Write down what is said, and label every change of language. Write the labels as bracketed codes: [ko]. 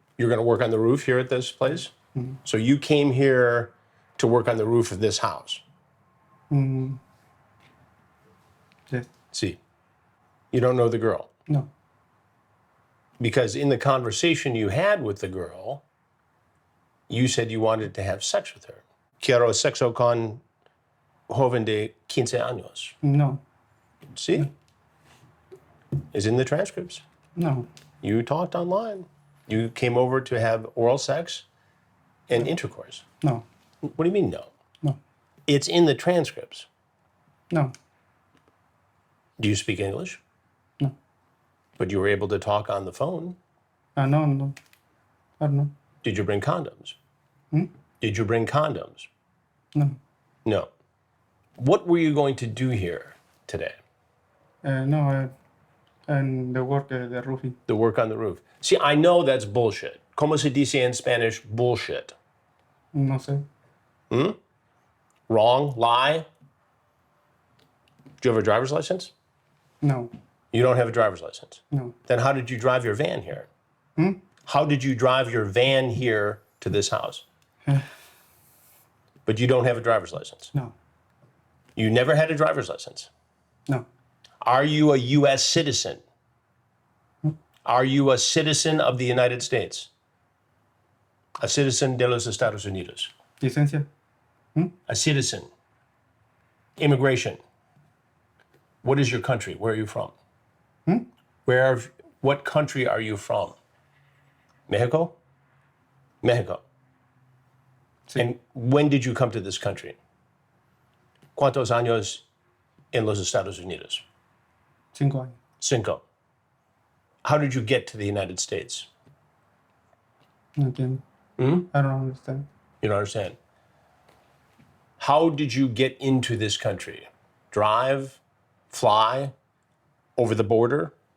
[en] You're going to work on the roof here at this place? Mm-hmm. So you came here to work on the roof of this house? Mm. Yes. See. You don't know the girl? No. Because in the conversation you had with the girl, you said you wanted to have sex with her. [es] Quiero sexo con joven de 15 años. [en] No. See? It's in the transcripts. No. You talked online. You came over to have oral sex and intercourse. No. What do you mean, no? No. It's in the transcripts. No. Do you speak English? No. But you were able to talk on the phone. No, no. I don't know. Did you bring condoms? Did you bring condoms? No. No. What were you going to do here today? No, and the work, the roofing. The work on the roof. See, I know that's bullshit. [es] ¿Cómo se dice [en] in Spanish bullshit? [es] No sé. [en] Wrong? Lie? Do you have a driver's license? No. You don't have a driver's license? No. Then how did you drive your van here? How did you drive your van here to this house? But you don't have a driver's license? No. You never had a driver's license? No. Are you a U.S. citizen? Are you a citizen of the United States? A citizen [es] de los Estados Unidos? Licencia. [en] A citizen. Immigration. What is your country? Where are you from? What country are you from? Mexico? Mexico. [es] Sí. [en] And when did you come to this country? [es] ¿Cuántos años en los Estados Unidos? 5 años. Cinco. [en] How did you get to the United States? [es] No entiendo. [en] I don't understand. You don't understand. How did you get into this country? Drive? Fly? Over the border?